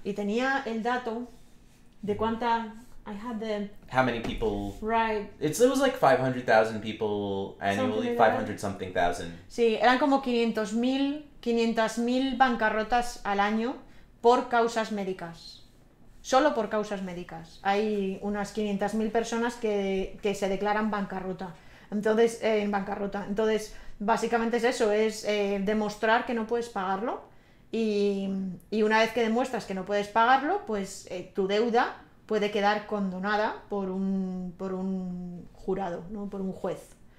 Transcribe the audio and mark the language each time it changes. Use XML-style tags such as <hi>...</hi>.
<es>Y tenía el dato de cuánta...</es> <en>How many people... Right. It was like 500,000 people annually, Something like 500 something thousand.</en> <es>Sí, eran como 500.000 bancarrotas al año por causas médicas. Solo por causas médicas. Hay unas 500.000 personas que se declaran bancarrota. Entonces, en bancarrota. Entonces, básicamente es eso, es demostrar que no puedes pagarlo y una vez que demuestras que no puedes pagarlo, pues tu deuda puede quedar condonada por un jurado, ¿no? Por un juez.</es>